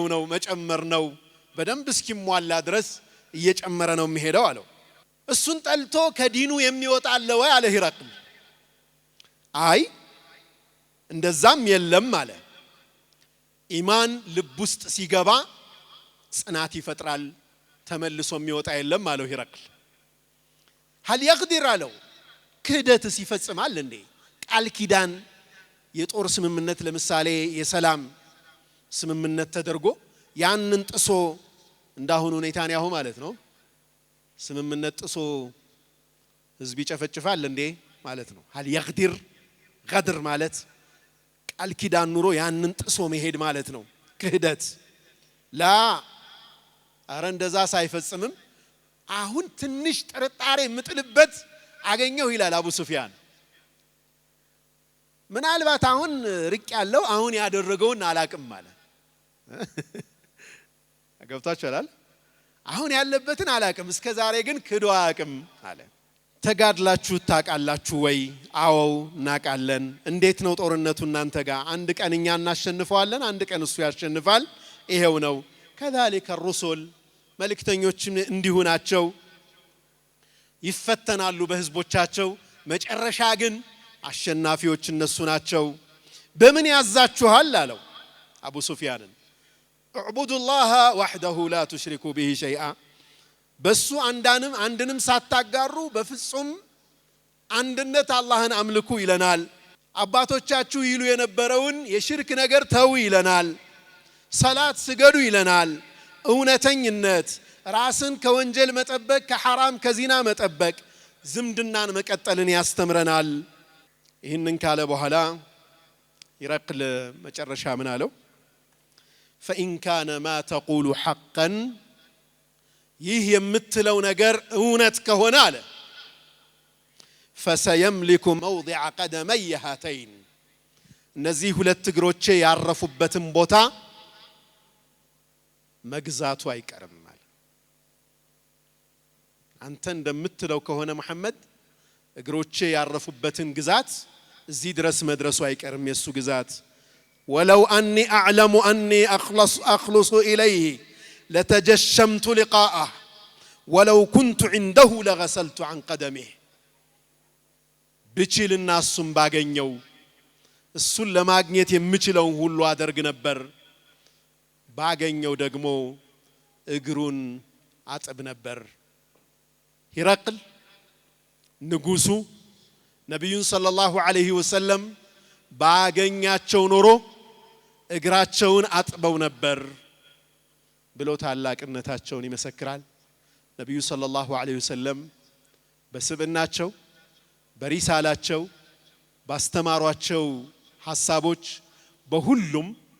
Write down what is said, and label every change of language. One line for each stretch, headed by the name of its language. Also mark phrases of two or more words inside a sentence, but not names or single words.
Amharic: ነው መጨመር ነው። በደንብ እስኪሟላ ድረስ እየጨመረ ነው የሚሄደው አለው። እሱን ጠልቶ ከዲኑ የሚወጣ አለ ወይ አለ ሂረቅል። አይ እንደዛም የለም አለ። ኢማን ልብ ውስጥ ሲገባ ጽናት ይፈጥራል፣ ተመልሶ የሚወጣ የለም አለው ሂረቅል።
Arabic: هل يقدر
Amharic: አለው ክህደትስ ይፈጽማል እንዴ? ቃል ኪዳን የጦር ስምምነት ለምሳሌ የሰላም ስምምነት ተደርጎ ያንን ጥሶ እንዳሁኑ ኔታንያሁ ማለት ነው ስምምነት ጥሶ ህዝብ ይጨፈጭፋል እንዴ ማለት ነው።
Arabic: هل يقدر غدر
Amharic: ማለት ቃል ኪዳን ኑሮ ያንን ጥሶ መሄድ ማለት ነው ክህደት ላ አረ እንደዛ ሳይፈጽምም አሁን ትንሽ ጥርጣሬ ምጥልበት አገኘው ይላል አቡ ሱፊያን። ምናልባት አሁን ርቅ ያለው አሁን ያደረገውን አላቅም ማለት ገብታችኋል አሁን ያለበትን አላቅም እስከ ዛሬ ግን ክዶ አያቅም አለ ተጋድላችሁ ታቃላችሁ ወይ አዎ እናቃለን እንዴት ነው ጦርነቱ እናንተ ጋር አንድ ቀን እኛ እናሸንፈዋለን አንድ ቀን እሱ ያሸንፋል ይሄው ነው
Arabic: كذلك الرسل
Amharic: መልእክተኞችም እንዲሁ ናቸው ይፈተናሉ በህዝቦቻቸው መጨረሻ ግን አሸናፊዎች እነሱ ናቸው በምን ያዛችኋል አለው አቡ ሱፊያንን
Arabic: اعبدوا الله وحده لا تشركوا به شيئا
Amharic: በሱ አንድንም ሳታጋሩ በፍጹም አንድነት አላህን አምልኩ ይለናል አባቶቻችሁ ይሉ የነበረውን የሽርክ ነገር ተው ይለናል ሰላት ስገዱ ይለናል እውነተኝነት ራስን ከወንጀል መጠበቅ ከሐራም ከዚና መጠበቅ ዝምድናን መቀጠልን ያስተምረናል ይህንን ካለ በኋላ ይረቅል መጨረሻ ምን አለው
Arabic: فإن كان ما تقول حقا
Amharic: ይህ የምትለው ነገር እውነት ከሆነ አለ
Arabic: فسيملك موضع قدمي هاتين
Amharic: እነዚህ ሁለት እግሮቼ ያረፉበትን ቦታ መግዛቱ አይቀርም ማለት አንተ እንደምትለው ከሆነ መሐመድ እግሮቼ ያረፉበትን ግዛት እዚህ ድረስ መድረሱ አይቀርም የሱ ግዛት
Arabic: ولو أني أعلم أني أخلص إليه لتجشمت لقاءه ولو كنت عنده لغسلت عن قدمه بچل الناس باغنيو
Amharic: እሱን ለማግኘት የምችለውን ሁሉ አደርግ ነበር ባገኘው ደግሞ እግሩን አጥብ ነበር ሂረቅል ንጉሱ ነብዩን
Arabic: صلى الله عليه وسلم
Amharic: ባገኛቸው ኖሮ እግራቸውን አጥበው ነበር ብሎ ታላቅነታቸውን ይመሰክራል ነብዩ
Arabic: صلى الله عليه وسلم
Amharic: በስብናቸው በሪሳላቸው ባስተማሯቸው ሐሳቦች በሁሉም